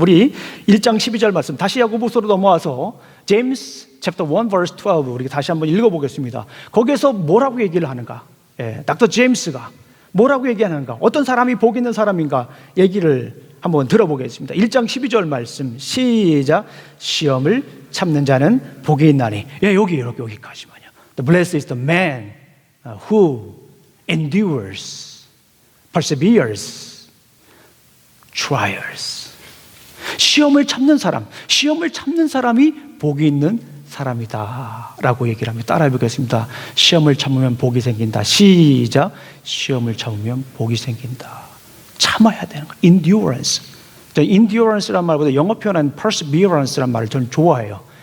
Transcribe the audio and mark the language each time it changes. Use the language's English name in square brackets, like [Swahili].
[Korean] 우리 1장 12절 말씀 다시 야고보서로 넘어와서 제임스 [English] chapter 1 verse 12 [Korean] 우리 다시 한번 읽어보겠습니다. 거기에서 뭐라고 얘기를 하는가? 닥터 제임스가 뭐라고 얘기하는가? 어떤 사람이 복 있는 사람인가? 얘기를 한번 들어보겠습니다. 1장 12절 말씀 시작. 시험을 참는 자는 복이 있나니. 여기까지만요. [English] The blessed is the man who endures, perseveres, trials. [Korean] 시험을 참는 사람이 복이 있는 사람이다 라고 얘기를 합니다. 따라해 보겠습니다. 시험을 참으면 복이 생긴다. 시작. 시험을 참으면 복이 생긴다. 참아야 되는 거예요. endurance란 말보다 영어 표현한 perseverance란 말을 저는 좋아해요.